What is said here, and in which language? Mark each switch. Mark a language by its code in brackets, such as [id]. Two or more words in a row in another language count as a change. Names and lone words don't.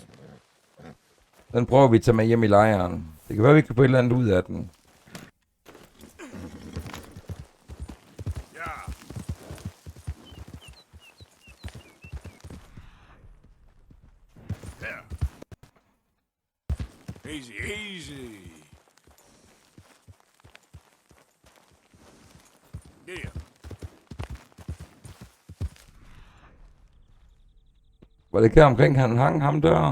[da] Den prøver vi at tage med hjem i lejren. Det kan være, vi kan få et eller andet ud af den. [en] Yeah. Yeah. Easy, easy. Yeah. [da] Var det ikke omkring, han hang ham der?